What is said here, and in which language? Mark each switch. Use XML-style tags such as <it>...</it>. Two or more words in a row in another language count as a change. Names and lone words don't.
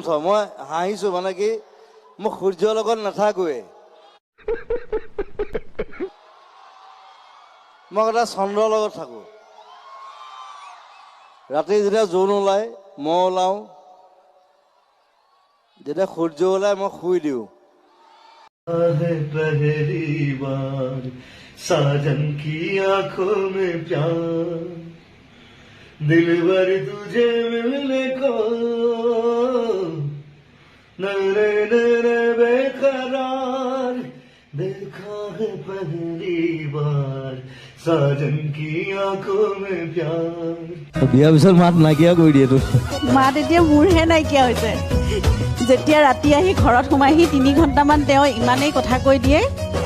<as>মই হাঁহিছোঁ, মানে কি মোক সূৰ্যৰ লগত নাথাকোৱে, মই এটা চন্দ্ৰৰ লগত থাকোঁ। ৰাতি যেতিয়া জোন ওলায় মই ওলাওঁ, যেতিয়া সূৰ্য ওলায় মই শুই দিওঁ।</as> <hi>पहली बार साजन की आंखों में प्यार, दिलबर तुझे मिलने को नरे नरे बेकरार, देखा है पहली बार साजन की आंखों में प्यार।</hi> <as>বিয়াৰ পিছত মাত নাইকিয়া কৰি দিয়ে তো। মাত এতিয়া মোৰহে নাইকিয়া হৈছে। যেতিয়া ৰাতি আহি ঘৰত সোমাইহি 3 ঘণ্টামান তেওঁ ইমানেই কথা কৈ দিয়ে</as>